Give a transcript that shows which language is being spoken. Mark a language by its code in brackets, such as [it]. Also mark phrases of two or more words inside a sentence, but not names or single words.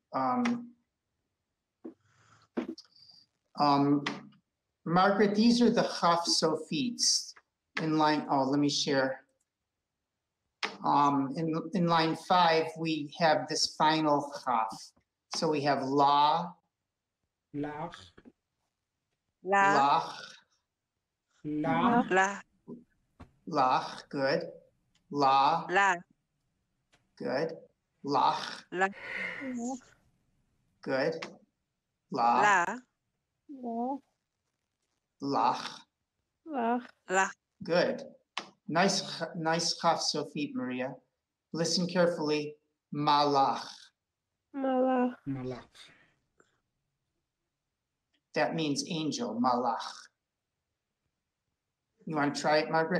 [en] Margaret, these are the Chaf Sophites in line. Oh, let me share. In line 5, we have this final Chaf. So we have La, Lach, La. Lach, La, La. Lach, good. La, La. good. Lach, La. good. La, La. Lach, La. good. Nice Chaf Sophie, Maria. Listen carefully. Malach. Malach. Malach. That means angel, Malach. You want to try it, Margaret?